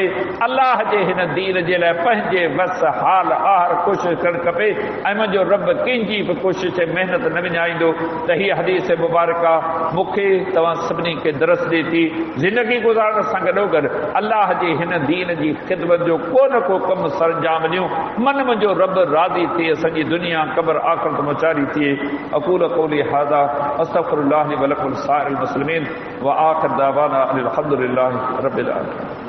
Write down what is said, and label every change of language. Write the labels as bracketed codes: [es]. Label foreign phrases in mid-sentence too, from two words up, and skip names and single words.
[sd] अल्लाह जे हिन दीन जे लाइ पंहिंजे वस हाल आहर कोशिशि करणु खपे ऐं मुंहिंजो रब कंहिंजी बि कोशिशि ऐं महिनत न विञाईंदो। त हीअ हदीस मुबारका मूंखे तव्हां सभिनी खे दरस ॾे थी ज़िंदगी गुज़ारण सां गॾोगॾु अल्लाह जे हिन दीन जी ख़िदमत जो को न को कमु सरंजाम ॾियूं। मन मुंहिंजो रब राज़ी थिए, सॼी दुनिया क़ब्र आख़िरत मुचारी थिए। [ar] اقول قولي هذا استغفر الله لي و لكم سائر المسلمين و آخر دعوانا ان الحمد لله رب العالمين.